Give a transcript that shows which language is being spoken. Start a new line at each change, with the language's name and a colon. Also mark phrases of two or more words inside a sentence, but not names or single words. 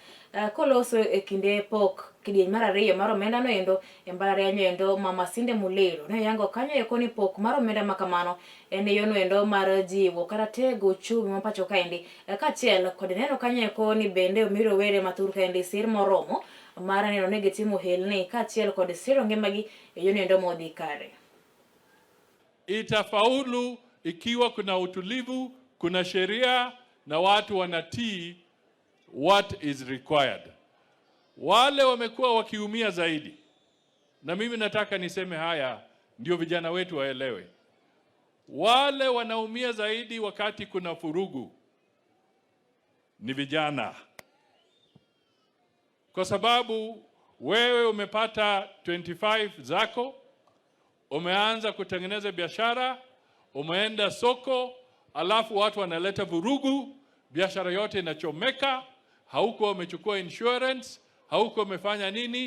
Luo (Kenya and Tanzania): Koloso kinde pok kidieny mar ariyo mar omenda no endo mbalariany endo ma Masinde Muliro ne yango kanyo ekoni pok mar omenda ma kamano en yono endo mar jiwo kata tego uchumi ma pacho kaendi kaachiel kod neno kanyo ekoni bende omiro were matur kaendi sir moromo mara neno ne gitimo helni kaachiel kod siro ngimagi yono endo modhi kare.
Swahili: Itafaulu ikiwa kuna utulivu, kuna sheria na watu wanatii
English: what is required.
Swahili: Wale wamekuwa wakiumia zaidi, na mimi nataka niseme haya ndio vijana wetu waelewe. Wale wanaumia zaidi wakati kuna furugu ni vijana, kwa sababu wewe umepata 25 zako, umeanza kutengeneza biashara, umeenda soko, alafu watu wanaleta vurugu, biashara yote inachomeka, hauko umechukua insurance, hauko umefanya nini.